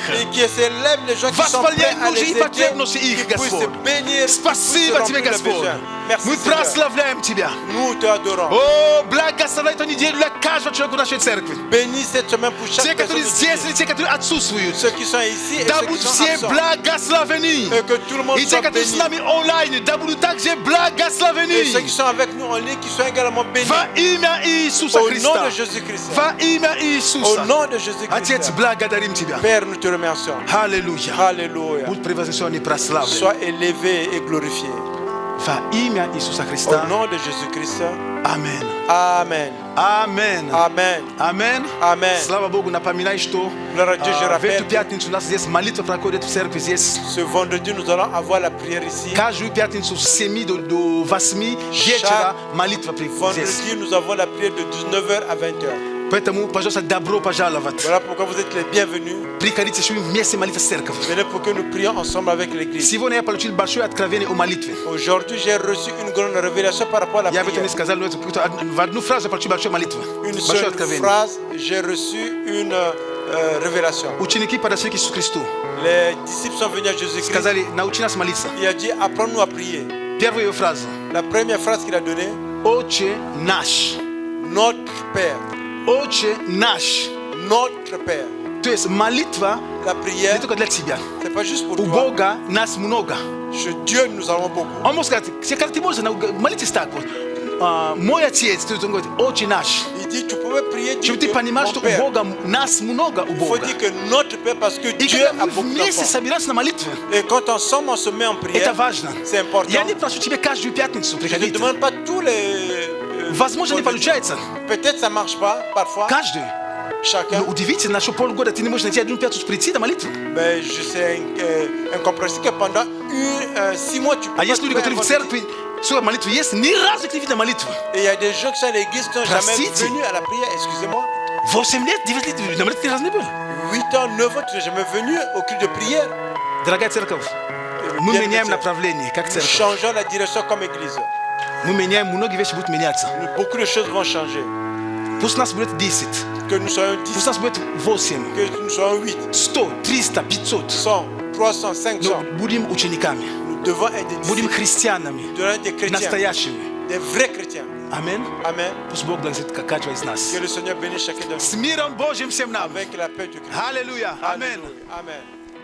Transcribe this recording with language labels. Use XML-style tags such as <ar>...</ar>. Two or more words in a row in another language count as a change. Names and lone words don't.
<fr>Et que s'élèvent les gens qui sont prêts</fr> <ru>Восполнять</ru> <fr>à</fr> <ru>нужды</ru> <fr>les</fr> <ru>и</ru> <fr>aider,</fr> <ru>потребности</ru> <fr>qui</fr> <ru>их,</ru> <fr>puissent</fr> <ru>Господь.</ru> <fr>bénir,</fr> <ru>Спасибо Тебе, Господь.</ru> <fr>Merci</fr> <ru>Мы</ru> <fr>Seigneur.</fr> <ru>прославляем Тебя.</ru> <fr>Nous te adorons.</fr> <ru>О, благословляй эту неделю для каждого человека в нашей церкви.</ru> <fr>Bénis cette semaine pour</fr> <ru>Те,</ru> <fr>chaque personne.</fr> <ru>которые здесь, и те, которые отсутствуют.</ru> <fr>Ceux qui sont ici et</fr> <ru>Да</ru> <fr>ceux qui</fr> <ru>будут</ru> <fr>sont</fr> <ru>все</ru> <fr>absents.</fr> <ru>благословены.</ru> <fr>Et que tout le monde</fr> <ru>И те,</ru> <fr>soit</fr> <ru>которые с</ru> <fr>béni.</fr> <ru>нами онлайн, да будут также</ru> <fr>Et</fr> <ru>благословены.</ru> <fr>ceux qui sont avec nous en ligne, qui sont également bénis.</fr> <ru>Во имя Иисуса</ru> <fr>Au nom</fr> <ru>Христа.</ru> <fr>de Jésus-Christ.</fr> <ru>Во имя</ru> <fr>Au</fr> <ru>Иисуса.</ru> <fr>nom de Jésus-Christ.</fr> <ru>Отец, благодарим Тебя.</ru> <fr>Père, nous te remercions.</fr> <ru>Аллилуйя.</ru> <fr>Alléluia.</fr> <ru>Будь превознесен и прославлен.</ru> <fr>Sois élevé et glorifié.</fr> <ru>Во имя Иисуса</ru> <fr>Au</fr> <ru>Христа.</ru> <fr>nom de Jésus-Christ.</fr> <ru>Аминь.</ru> <fr>Amen.</fr> <ru>Аминь.</ru> <fr>Amen.</fr> <ru>Аминь.</ru> <fr>Amen.</fr> <ru>Слава Богу, напоминай, что</ru> <fr>Gloire à Dieu, je</fr> <ru>в</ru> <fr>rappelle,</fr> <ru>эту пятницу у нас здесь молитва проходит в церкви здесь.</ru> <fr>ce vendredi, nous allons avoir la prière ici.</fr> <ru>Каждую пятницу с 7 до 8 вечера молитва здесь.</ru> <fr>Vendredi, nous avons la prière de 19h à 20h.</fr> <ru>Поэтому, пожалуйста, добро пожаловать.</ru> <fr>Voilà pourquoi vous êtes les bienvenus.</fr> <ru>Приходите, чтобы вместе молиться в церковь.</ru> <fr>Venez pour que nous prions ensemble avec l'église.</fr> <ru>Сегодня я получил большое откровение о молитве.</ru> <fr>Aujourd'hui, j'ai reçu une grande révélation par rapport à la</fr> <ru>Я об этом не</ru> <fr>prière.</fr> <ru>сказал, но это в одну фразу я получил большую молитву.</ru> <fr>Une</fr> <ru>Большое</ru> <fr>seule</fr> <ru>откровение.</ru> <fr>phrase, j'ai reçu une révélation.</fr> <ru>Ученики подошли к Иисусу Христу.</ru> <fr>Les disciples sont venus à Jésus-Christ.</fr> <ru>Сказали, научи нас молиться.</ru> <fr>Il a dit, apprends-nous à prier.</fr> <ru>Первая его фраза.</ru> <fr>La première phrase qu'il a donnée,</fr> <ru>Отче наш.</ru> <fr>notre Père.</fr> <ru>Отче наш.</ru> <fr>Notre Père.</fr> <ru>То есть молитва</ru> <fr>La</fr> <ru>не</ru> <fr>prière,</fr> <ru>только для тебя.</ru> <fr>c'est pas juste pour</fr> <ru>У</ru> <fr>toi.</fr> <ru>Бога нас много.</ru> <fr>Chez Dieu, nous avons beaucoup.</fr> <ru>Он может сказать, когда ты можешь молитесь так вот. Мой отец, то есть он говорит, отче наш.</ru> <fr>Il dit, tu pouvais prier Dieu.</fr> <ru>Чтобы ты понимал,</ru> <fr>Mon</fr> <ru>что у</ru> <fr>Père.</fr> <ru>Бога нас много у</ru> <fr>Il faut</fr> <ru>Бога.</ru> <fr>dire que notre Père, parce que</fr> <ru>И</ru> <fr>Dieu</fr> <ru>когда</ru> <fr>a</fr> <ru>мы</ru> <fr>beaucoup</fr> <ru>вместе</ru> <fr>d'enfants.</fr> <ru>собираемся на молитве,</ru> <fr>Et quand ensemble on se met en</fr> <ru>это</ru> <fr>prière,</fr> <ru>важно.</ru> <fr>c'est important.</fr> <ru>Я не прошу тебя каждую пятницу</ru> <fr>Je ne</fr> <ru>приходить.</ru> <fr>demande pas tous les...</fr> <ru>Возможно, не получается.</ru> <fr>Peut-être ça marche pas, parfois,</fr> <ru>Каждый.</ru> <fr>chacun.</fr> <ru>Но удивительно, что полгода ты не можешь найти одну пятницу прийти на молитву.</ru> <fr>Mais je sais incompréhensible que pendant 6 mois, tu peux</fr> <ru>А</ru> <fr>pas</fr> <ru>есть люди,</ru> <fr>trouver un</fr> <ru>которые в</ru> <fr>vendredi.</fr> <ru>церкви, сколько молитвы есть, ни разу не видят молитву.</ru> <fr>Et il y a des gens qui sont à l'église qui n'ont jamais</fr> <ru>Простите.</ru> <fr>venu à la prière, excusez-moi.</fr> <ru>8 лет, 9 лет на молитве ни разу не был.</ru> <fr>8 ans, 9 ans, tu n'es jamais venu au culte de prière.</fr> <ru>Дорогая церковь, мы</ru> <fr>Bien</fr> <ru>меняем</ru> <fr>chrétien.</fr> <ru>направление, как</ru> <fr>Nous</fr> <ru>церковь.</ru> <fr>changeons la direction comme église.</fr> <ru>Мы меняем, многие вещи будут меняться.</ru> <fr>Beaucoup de choses vont changer.</fr> <ru>Пусть нас будет 10,</ru> <fr>Que nous soyons 10,</fr> <ru>пусть нас будет 8,</ru> <fr>que nous soyons 8,</fr> <ru>100, 300, 500.</ru> <fr>100, 300, 500.</fr> <ru>Но будем учениками,</ru> <fr>Nous devons être des</fr> <ru>будем</ru> <fr>disciples,</fr> <ru>христианами,</ru> <fr>nous devons être des chrétiens,</fr> <ru>настоящими.</ru> <fr>des vrais chrétiens.</fr> <ru>Аминь.</ru> <fr>Amen.</fr> <ru>Пусть Бог благословит каждого из нас.</ru> <fr>Que le Seigneur bénisse chacun de</fr> <ru>С</ru> <fr>nous</fr> <ru>миром Божьим всем нам.</ru> <fr>avec la paix du Christ.</fr> <ru>Аллилуйя. Аминь.</ru> <fr>Alléluia. Amen.</fr>